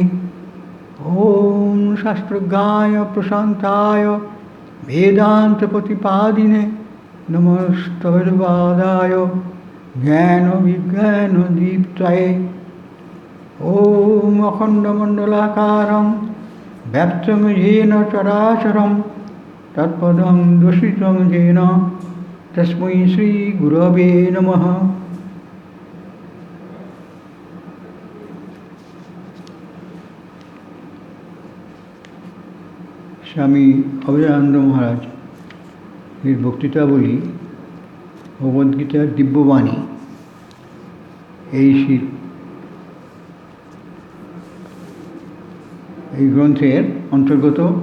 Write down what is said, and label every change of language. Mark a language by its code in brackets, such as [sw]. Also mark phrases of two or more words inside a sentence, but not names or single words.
[sa] ॐ शास्त्रज्ञाय प्रशान्ताय वेदान्तप्रतिपादिने नमस्तभगवादाय ज्ञानविज्ञानदीप्तये। ॐ अखण्डमण्डलाकारं व्याप्तं येन चराचरं तत्पदं दर्शितं येन तस्मै श्रीगुरवे नमः। [bn] স্বামী অভয়ানন্দ মহারাজ এর বক্তৃতাবলী ভগবদ্গীতার দিব্যবাণী এই গ্রন্থের অন্তর্গত